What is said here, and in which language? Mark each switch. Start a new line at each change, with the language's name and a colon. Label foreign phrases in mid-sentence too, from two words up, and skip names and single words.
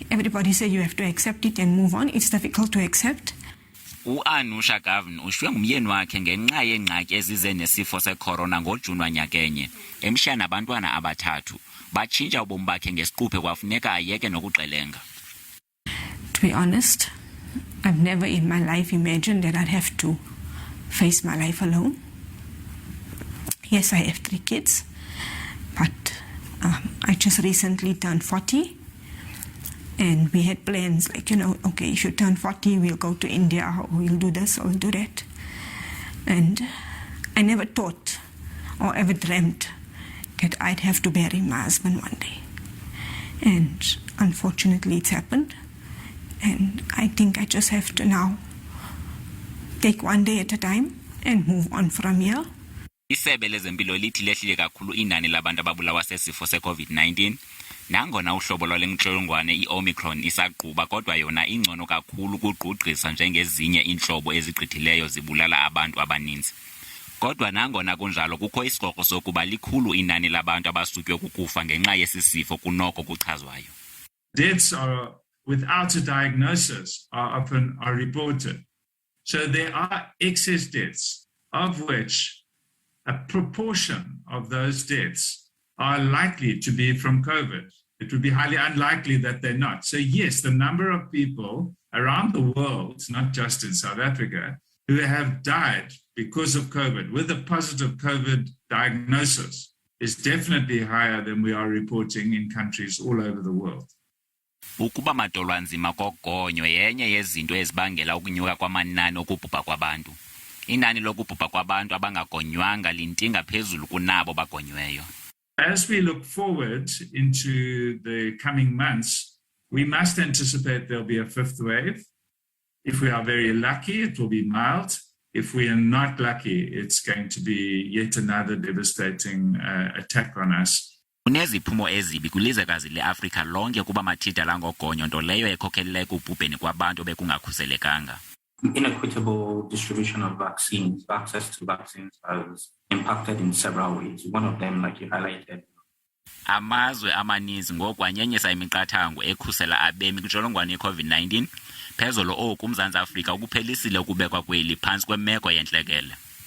English: everybody said you have to accept it and move on. It's difficult to accept.
Xhosa: U-Anusha Gavin ushiywe ngumyeni wakhe ngenxa yeengxaki ezize nesifo secorona ngoJuni wanyakenye. Emshiya nabantwana abathathu. Batshintsha ubomi bakhe ngesiquphe kwafuneka ayeke nokuxelenga.
English: To be honest, I've never in my life imagined that I'd have to face my life alone. Yes, I have 3 kids, but I just recently turned 40, and we had plans like, okay, if you turn 40, we'll go to India, or we'll do this, or we'll do that. And I never thought or ever dreamt that I'd have to bury my husband one day. And unfortunately, it's happened. And I think I just have to now take one day at a time and move on from here.
Xhosa: Isebe lezempilo lithi lehlile kakhulu inani labantu ababulawa sesifo se-COVID-19. Nangona uhlobo lwale ntsholongwane i-Omicron isaqhuba kodwa yona ingcono kakhulu kugqugqisa njengezinye iintlobo ezigqithileyo zibulala abantu abaninzi. Kodwa nangona kunjalo kukho isikrokro sokuba likhulu inani labantu abasutywe kukufa ngenxa yesi sifo kunoko kuxelwayo.
English: Deaths are without a diagnosis are often reported. So there are excess deaths, of which a proportion of those deaths are likely to be from COVID. It would be highly unlikely that they're not. So yes, the number of people around the world, not just in South Africa, who have died because of COVID with a positive COVID diagnosis is definitely higher than we are reporting in countries all over the world.
Xhosa: Ukuba madolwanzima kogonyo yenye yezinto ezibangela ukunyuka kwamanani okubhubha kwabantu. Inani lokubhubha kwabantu abangagonywanga lintinga phezulu kunabo bagonyweyo.
English: As we look forward into the coming months, we must anticipate there'll be a 5th wave. If we are very lucky, it will be mild. If we are not lucky, it's going to be yet another devastating attack on us.
Xhosa: Kuneziphumo ezibi kwilizwekazi leAfrika lonke kuba mathida langogonyo nto leyo ekhokelele ekubhubheni kwabantu bekungakhuselekanga.
English: Inequitable distribution of vaccines, access to vaccines has impacted in several ways. One of them, like you highlighted.
Xhosa: Amazwe amaninzi ngokwanyenyisa imiqathango ekhusela abemi kwintsholongwane ye-COVID-19 phezolo oku Umzantsi Afrika ukuphelisile ukubekwa kweli phantsi kwemeko yentlekele.